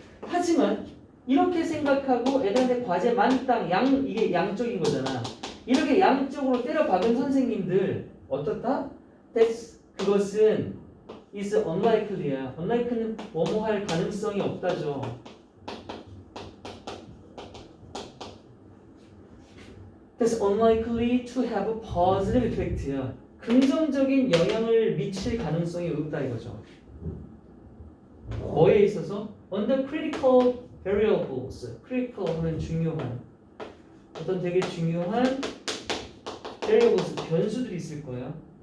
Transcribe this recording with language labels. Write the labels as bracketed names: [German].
[Korean] 하지만 이렇게 생각하고 애들한테 과제 만땅, 이게 양쪽인 거잖아. 이렇게 양쪽으로 때려박은 선생님들 어떻다? 그것은 [English] is unlikely [Korean] 야. unlikely는 뭐뭐 할 가능성이 없다죠. [English] That's unlikely to have a positive effect야. [Korean] 긍정적인 영향을 미칠 가능성이 없다 이거죠. 뭐에 있어서? [English] On the critical [Korean] variables, critical 하면 중요한 어떤 되게 중요한 variables 변수들이 있을 거야.